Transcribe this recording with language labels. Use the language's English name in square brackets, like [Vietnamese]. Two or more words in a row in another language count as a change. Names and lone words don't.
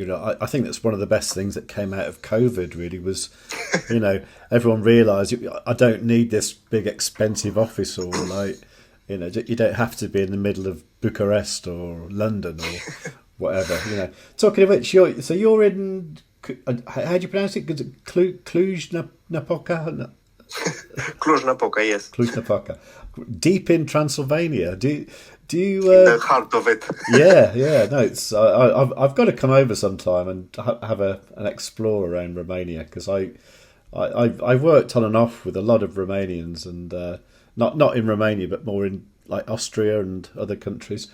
[English] I think that's one of the best things that came out of COVID. Really was, everyone realised I don't need this big expensive office, or you don't have to be in the middle of Bucharest or London or whatever. Talking of which, you're in. How do you pronounce it? Cluj-Napoca. Cluj-Napoca, yes. Cluj-Napoca, deep in Transylvania. Do you? In the heart of it. yeah. No, it's. I've got to come over sometime and have an explore around Romania, because I worked on and off with a lot of Romanians, and not in Romania, but more in like Austria and other countries.